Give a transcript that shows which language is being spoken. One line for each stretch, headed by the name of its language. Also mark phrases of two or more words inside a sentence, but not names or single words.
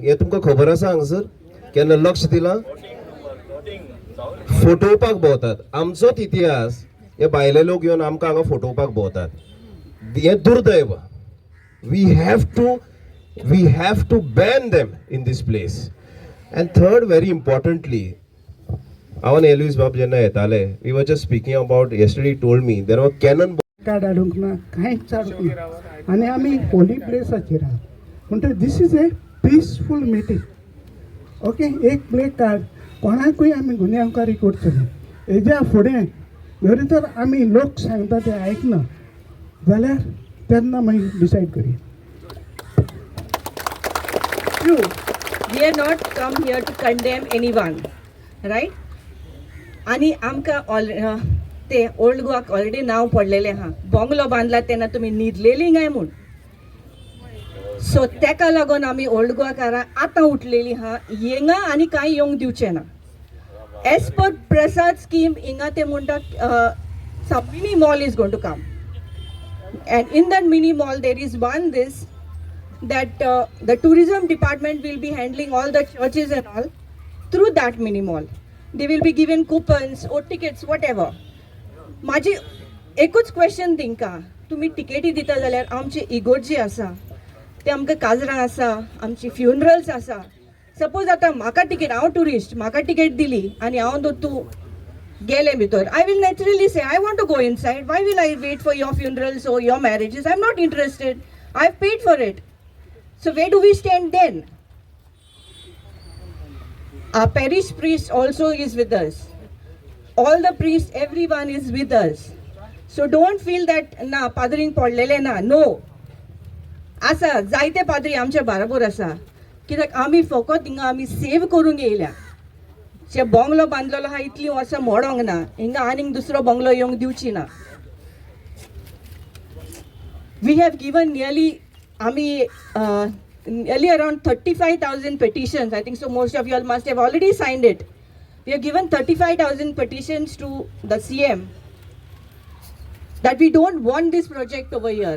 Konkani: हे तुमकां खबर आसा हांगसर केन्ना लक्ष दिलां? फटोवपाक भोंवतात. आमचोच इतिहास हे भायले लोक येवन आमकां हांगा फटोवपाक भोंवतात. हे दुर्दैव.
English: we have to ban them in this place. And third, very importantly, our Elvis Bob
Konkani: jenna yetale,
English: we were just speaking about, yesterday he told me there were cannon
Konkani: कार्ड हाडूंक ना, कांयच हाडूंक ना. आनी आमी होली प्लेसाचेर आहा म्हणटा
English: this is a peaceful meeting.
Konkani: ओके, एक प्ले कार्ड कोणाकूय आमी गुन्यांवकारी करतले. हेज्या फुडें जरी तर आमी लोक सांगता ते आयकना जाल्यार तेन्ना मागीर डिसायड करया.
English: True. We are not come here to condemn anyone, right?
Konkani: आणि आमकां ते ओल्ड गोवाक ऑलरेडी नांव पडलेलें आहा. बंगलो बांदला तेन्ना तुमी न्हिदलेलीं काय म्हूण. सो तेका लागून आमी ओल्ड गोवाकारां आतां उठलेलीं आहा. हिंगा आनी कांय येवंक दिवचें ना.
English: as per Prasad scheme
Konkani: हिंगा ते म्हणटा
English: some mini mall is going to come, and in that mini mall there is one that the tourism department will be handling all the churches and all through that mini mall. They will be given coupons or tickets, whatever.
Konkani: माझी एकूच क्वेश्चन तेंकां, तुमी टिकेटी दिता जाल्यार आमची इगोर्ज जी आसा ते आमकां काजरां आसा, आमची फ्युनरल्स आसा. सपोज आतां म्हाका टिकेट, हांव टुरिस्ट, म्हाका टिकेट दिली आनी हांव तूं गेले भितर,
English: I will naturally say I want to go inside. Why will I wait for your funerals or your marriages? I'm not interested. I've paid for it. So where do we stand then? Our parish priest also is with us. All the priests, everyone is with us. So don't feel that
Konkani: na padring पडलेले ना.
English: No.
Konkani: आसा जायते पाद्री आमच्या बरोबर आसा. कित्याक आमी फकत हिंगा आमी सेव करूंक येयल्या. जे बंगलो बांदलेलो आहा इतली वर्सां मोडोंक ना. हिंगा आनीक दुसरो बंगलो येवंक दिवची ना.
English: We have given nearly around 35,000 petitions. I think so most of you all must have already signed it. We have given 35,000 petitions to the CM that we don't want this project over here.